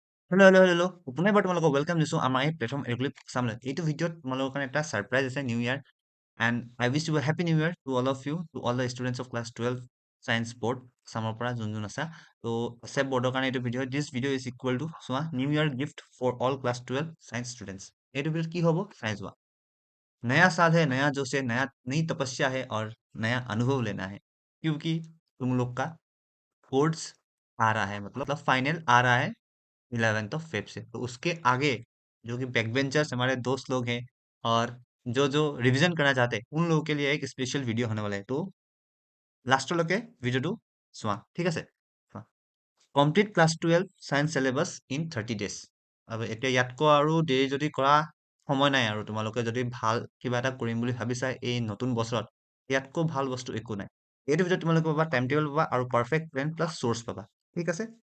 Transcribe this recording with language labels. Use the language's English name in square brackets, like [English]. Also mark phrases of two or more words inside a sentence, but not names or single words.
[Assamese] হেল্ল'। পুনৰবাৰ তোমালোকক ৱেলকাম দিছোঁ আমাৰ এই প্লেটফৰ্ম এডুকেট চামলৈ। এইটো ভিডিঅ'ত তোমালোকৰ কাৰণে এটা ছাৰপ্ৰাইজ আছে [English] new year and I wish you happy new year to all of you to all the students of class 12 science board [Assamese] আছামৰ পৰা যোন আছা তো ASSEB বৰ্ডৰ কাৰণে এইটো ভিডিঅ' [English] this video is equal to [Assamese] চোৱা [English] new year gift for all class 12 science students. [Assamese] এইটো ভিডিঅ'ত কি হ'ব চাই যোৱা। [Hindi] नया साल है नया जोश है नया नई तपस्या है और नया अनुभव लेना है क्योंकि तुम लोग का कोर्स आ रहा है मतलब फाइनल आ रहा है 11 फेब से तो उसके आगे जो कि [English] back benchers [Hindi] हमारे दोस्त लोग हैं और जो जो रिवीजन करना चाहते हैं उन लोगों के लिए एक [English] special video [Hindi] होने वाला है तो [Assamese] লাষ্টলৈকে ভিডিঅ'টো চোৱা ঠিক আছে [English] complete class 12 science syllabus in 30 days [Assamese] আৰু এতিয়া ইয়াতকৈ আৰু দেৰি যদি কৰা সময় নাই আৰু তোমালোকে যদি ভাল কিবা এটা কৰিম বুলি ভাবিছা এই নতুন বছৰত ইয়াতকৈ ভাল বস্তু একো নাই এইটো ভিডিঅ'ত তোমালোকে পাবা [English] time table [Assamese] পাবা আৰু [English] perfect plan plus source [Assamese] পাবা ঠিক আছে